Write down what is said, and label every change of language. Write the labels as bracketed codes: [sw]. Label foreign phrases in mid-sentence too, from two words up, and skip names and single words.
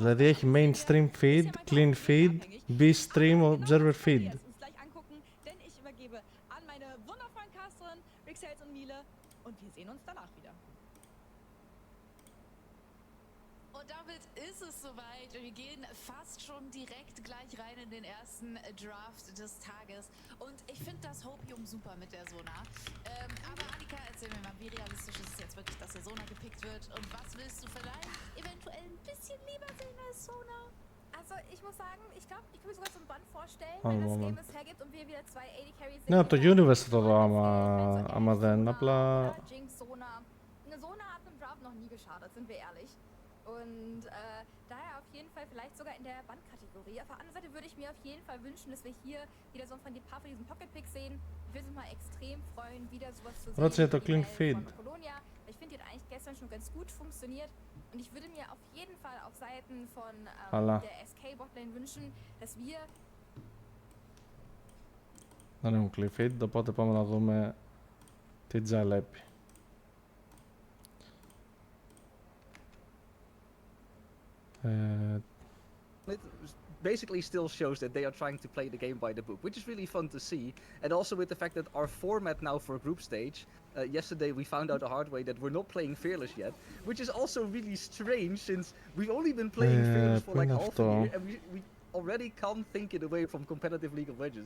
[el] Δηλαδή έχει [en] mainstream feed, clean feed, [el] B-stream, [en] observer feed. [de] uns gleich angucken, denn ich übergebe an meine wundervollen Casterin, Rixels und Miele und wir sehen uns danach wieder. Und damit ist es soweit. Wir gehen fast schon direkt gleich rein in den ersten Draft des Tages. Und ich finde das Hopium super mit der Sona. Aber Annika, erzähl mir mal, wie realistisch ist es jetzt wirklich, dass der Sona gepickt wird? Und was willst du vielleicht eventuell ein bisschen lieber sehen als Sona? Also ich muss sagen, ich glaube, ich kann mir sogar so ein Band vorstellen, Oh, wenn das Moment. Game es hergibt und wir wieder 2 AD Carries sehen. [el] Ναι, από το Universe θα το δω άμα δεν, απλά... [de] Jinx, Sona. Eine Sona hat im Draft noch nie geschadet, sind wir ehrlich. Und daher auf jeden Fall vielleicht sogar in der Bandkategorie. Auf der anderen Seite würde ich mir auf jeden Fall wünschen, dass wir hier wieder so ein paar von diesen Pocket-Picks sehen. Ich würde mich mal extrem freuen, wieder sowas zu sehen. [el] Rotze το [de] wie [el] clean [de] bei [el] feed. [de] von Apollonia. Ich finde, die hat eigentlich gestern schon ganz gut funktioniert. Und ich würde mir auf jeden Fall auf Seiten von der SK Botlane wünschen, dass wir... [el] Δεν έχουν [en] clean feed, [el] οπότε πάμε να δούμε τι τζαλέπι. [en] It basically still shows that they are trying to play the game by the book, which is really fun to see. And also with the fact that our format now for group stage, yesterday we found out the hard way that we're not playing Fearless yet, which is also really strange since we've only been playing Fearless for like half a year and we already can't think it away from competitive League of Legends.